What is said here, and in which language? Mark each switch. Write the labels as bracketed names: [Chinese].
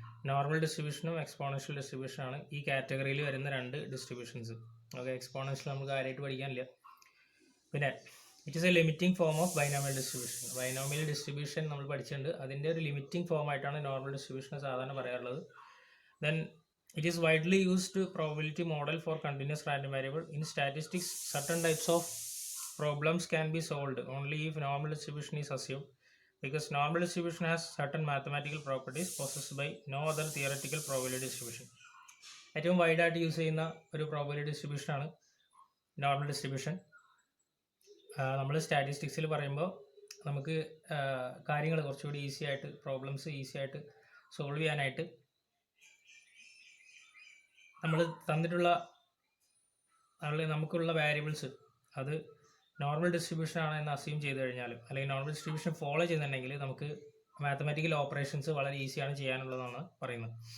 [Malayalam] Normal ഡിസ്ട്രിബ്യൂഷനും exponential ഡിസ്ട്രിബ്യൂഷനാണ് ഈ കാറ്റഗറിയിൽ വരുന്ന രണ്ട് ഡിസ്ട്രിബ്യൂഷൻസ്. ഓക്കെ, എക്സ്പോണൻഷ്യൽ നമുക്ക് കാര്യമായിട്ട് പഠിക്കാനില്ല. പിന്നെ [English] It is a limiting form of binomial distribution. [Malayalam] Binomial distribution നമ്മൾ പഠിച്ചിട്ടുണ്ട്, അതിൻ്റെ ഒരു ലിമിറ്റിംഗ് ഫോം ആയിട്ടാണ് നോർമൽ ഡിസ്ട്രിബ്യൂഷൻ സാധാരണ പറയാറുള്ളത്. [English] Then it is widely used probability model for continuous random variable. In statistics, certain types of problems can be solved only if normal distribution is assumed, because normal distribution has certain mathematical properties possessed by no other theoretical probability distribution. [Malayalam] ഏറ്റവും വൈഡായിട്ട് use ചെയ്യുന്ന ഒരു probability distribution ആണ് normal distribution. നമ്മൾ സ്റ്റാറ്റിസ്റ്റിക്സിൽ പറയുമ്പോൾ നമുക്ക് കാര്യങ്ങൾ കുറച്ചുകൂടി easy ആയിട്ട്, പ്രോബ്ലംസ് ഈസി ആയിട്ട് സോൾവ് ചെയ്യാനായിട്ട് നമ്മൾ തന്നിട്ടുള്ള നമുക്കുള്ള വാരിയബിൾസ് അത് നോർമൽ ഡിസ്ട്രിബ്യൂഷൻ ആണ് എന്ന് അസ്യൂം ചെയ്ത് കഴിഞ്ഞാൽ, അല്ലെങ്കിൽ നോർമൽ ഡിസ്ട്രിബ്യൂഷൻ ഫോളോ ചെയ്യുന്നുണ്ടെങ്കിൽ നമുക്ക് മാത്തമാറ്റിക്കൽ ഓപ്പറേഷൻസ് വളരെ ഈസിയാണ് ചെയ്യാനുള്ളതാണ് പറയുന്നത്.